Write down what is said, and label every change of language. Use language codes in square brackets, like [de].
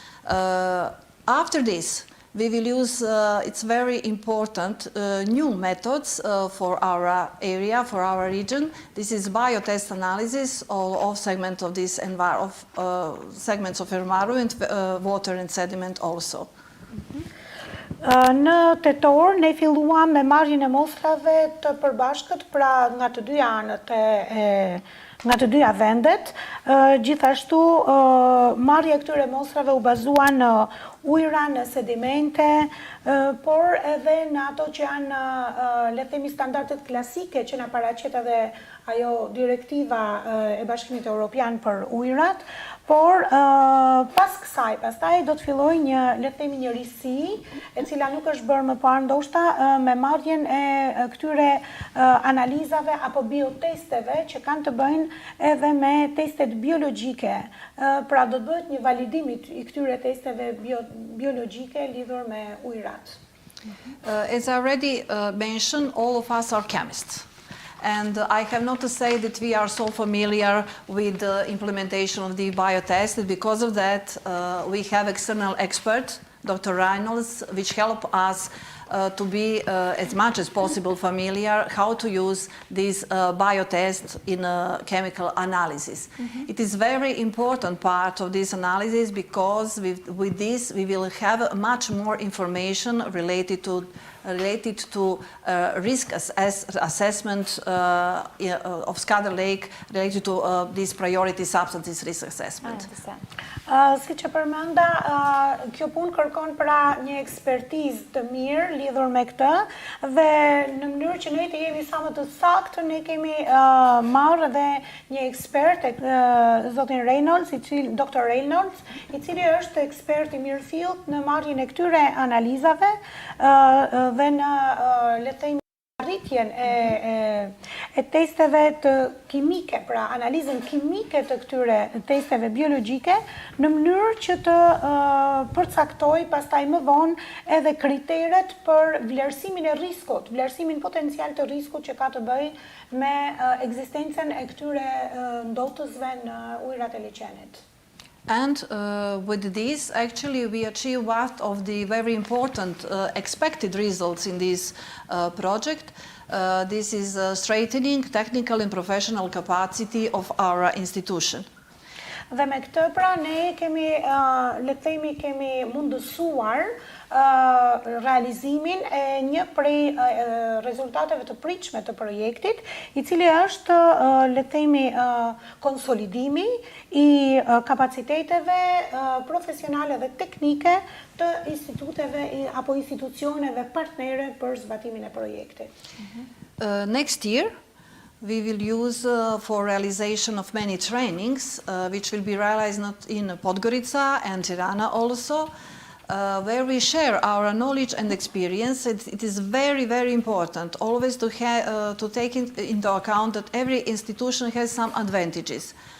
[en] After this, we will use, it's very important, new methods for our area, for our region. This is biotest analysis of segments of this segments of environment, water and sediment also. [sq] Në tetor, ne filluam me marrjen e mostrave të përbashkët, pra nga të dyja anët nga të dyja vendet. Gjithashtu, marrja e këtyre mostrave u bazua në ujra, në sedimente, por edhe në ato që janë, le të themi, standardet klasike që na paraqet edhe ajo direktiva e Bashkimit Evropian për ujrat, por pas kësaj, pastaj do të filloj le të themi një risi, e cila nuk është bërë më parë ndoshta me marrjen e këtyre analizave apo biotesteve që kanë të bëjnë edhe me testet biologjike. Pra do të bëhet një validim i këtyre testeve biologjike lidhur me ujrat. [en] As I already mentioned, all of us are chemists. And I have not to say that we are so familiar with the implementation of the biotest. Because of that, we have external experts, Dr. Reynolds, which help us to be as much as possible familiar how to use this biotest in chemical analysis. It is very important part of this analysis because with this we will have much more information related to related to risk assessment of SKADAR Lake related to these priority substances risk assessment. [sq] Si që përmenda, kjo punë kërkon pra një ekspertizë të mirë lidhur me këtë dhe në mënyrë që ne të jemi sa më të saktë, ne kemi marrë dhe një ekspert, zotin Reynolds, Dr. Reynolds, i cili është ekspert i mirëfillt në marrjen e këtyre analizave dhe në le të themi arritjen e testeve të kimike, pra analizën kimike të këtyre testeve biologjike, në mënyrë që të përcaktoj pastaj më vonë edhe kriteret për vlerësimin e riskut, vlerësimin potencial të riskut që ka të bëjë me ekzistencën e këtyre ndotësve në ujërat e Liqenit. [en] And with this, actually, we achieve one of the very important expected results in this project. This is strengthening technical and professional capacity of our institution. [sq] Dhe me këtë pra ne kemi, le të themi, kemi mundësuar realizimin e një prej rezultateve të pritshme të projektit, i cili është, le të themi, konsolidimi i kapaciteteve profesionale dhe teknike të instituteve apo institucioneve partnere për zbatimin e projektit. [en] Next year, we will use for realization of many trainings, which will be realized not in Podgorica and Tirana also, where we share our knowledge and experience. It is very, very important always to take into account that every institution has some advantages.